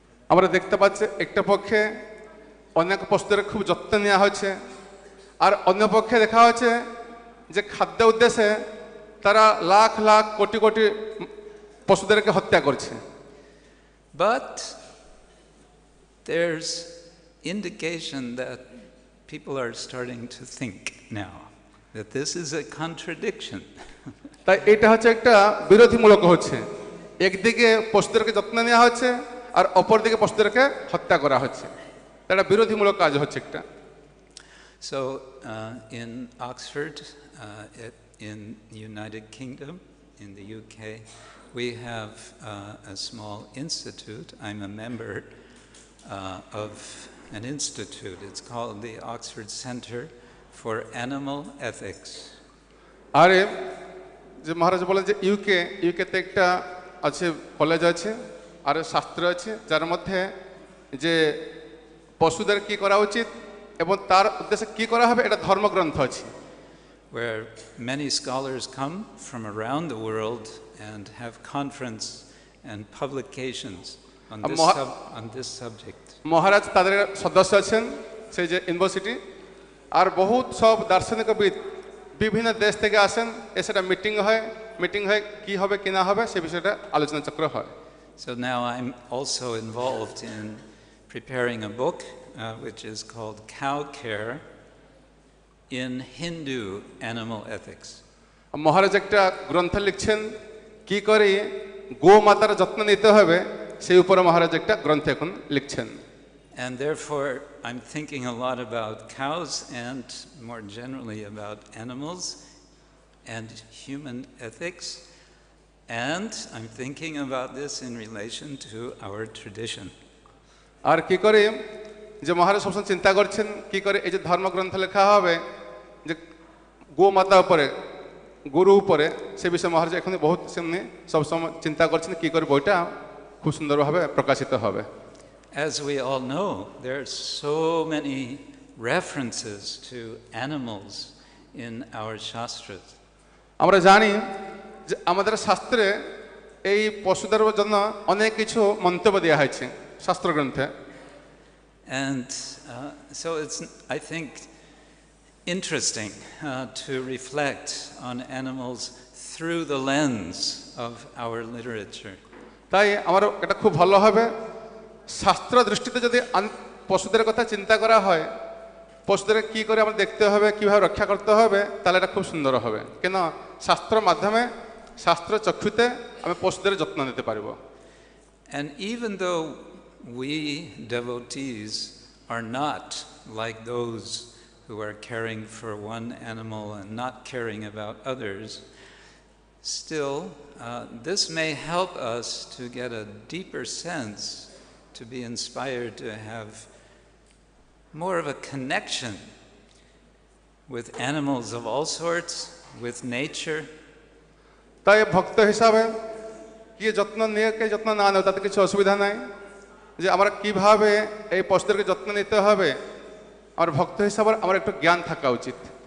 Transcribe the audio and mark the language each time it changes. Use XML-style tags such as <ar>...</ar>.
<bn>আমরা দেখতে পাচ্ছি একটা পক্ষে অনেক পশুদের খুব যত্ন নেওয়া হচ্ছে আর অন্য পক্ষে দেখা হচ্ছে যে খাদ্য উদ্দেশ্যে তারা লাখ লাখ কোটি কোটি পশুদেরকে হত্যা করছে</bn> <en>But there's indication that people are starting to think now that this is a contradiction.</en> <bn>তাই এটা হচ্ছে একটা বিরোধীমূলক হচ্ছে একদিকে পশুদেরকে যত্ন নেওয়া হচ্ছে আর অপরদিকে পশুদেরকে হত্যা করা হচ্ছে এটা বিরোধীমূলক কাজ হচ্ছে একটা</bn> <en>So in Oxford, in the United Kingdom, in the UK, we have a small institute. I'm a member of an institute. It's called the Oxford Center for Animal Ethics.</en> <bn>আরে যে মহারাজ বলেন যে ইউকেতে একটা আছে কলেজ আছে আর শাস্ত্র আছে যার মধ্যে যে পশুদের কি করা উচিত এবং তার উদ্দেশ্যে কি করা হবে এটা ধর্মগ্রন্থ আছে</bn> <en>where many scholars come from around the world and have conference and publications on this subject.</en> <bn>মহারাজ তাদের সদস্য আছেন সেই যে ইউনিভার্সিটি আর বহুত সব দার্শনিকবিদ বিভিন্ন দেশ থেকে আসেন এসেটা মিটিং হয় কি হবে কি না হবে সে বিষয়টা আলোচনা চক্র হয়</bn> <en>So now I'm also involved in preparing a book which is called Cow Care in Hindu Animal Ethics.</en> <bn>মহারাজ একটা গ্রন্থ লিখছেন কি করে গোমাতার যত্ন নিতে হবে সেই উপরে মহারাজ একটা গ্রন্থ এখন লিখছেন</bn> <en>And therefore I'm thinking a lot about cows and more generally about animals and human ethics, and I'm thinking about this in relation to our tradition.</en> <bn>আর কি করে যে মহারাজ সবসময় চিন্তা করছেন কি করে এই যে ধর্মগ্রন্থ লেখা হবে যে গোমাতা উপরে গুরু উপরে সে বিষয়ে মহারাজ এখন বহুত সামনে সবসময় চিন্তা করছেন কি করে বইটা খুব সুন্দরভাবে প্রকাশিত হবে</bn> <en>As we all know, there are so many references to animals in our shastras.</en> <bn>আমরা জানি যে আমাদের শাস্ত্রে এই পশুদের জন্য অনেক কিছু মন্তব্য দেওয়া হয়েছে শাস্ত্রগ্রন্থে</bn> <en>And so it's, I think, interesting to reflect on animals through the lens of our literature.</en> <bn>তাই আমার এটা খুব ভালো হবে শাস্ত্র দৃষ্টিতে যদি পশুদের কথা চিন্তা করা হয় পশুদের কি করে আমরা দেখতে হবে কিভাবে রক্ষা করতে হবে তাহলে এটা খুব সুন্দর হবে কেন শাস্ত্রের মাধ্যমে শাস্ত্র চক্ষুতে আমি পশুদের যত্ন নিতে পারব</bn> <en>And even though we devotees are not like those who are caring for one animal and not caring about others, still this may help us to get a deeper sense, to be inspired to have more of a connection with animals of all sorts, with nature.</en> <bn>তাই ভক্ত হিসাবে কি যত্ন নিয়ে কে যত্ন না নেয় তাতে কিছু অসুবিধা নাই, যে আমরা কিভাবে এই পশুদেরকে যত্ন নিতে হবে আর ভক্ত হিসাবে আমার একটু জ্ঞান থাকা উচিত।</bn>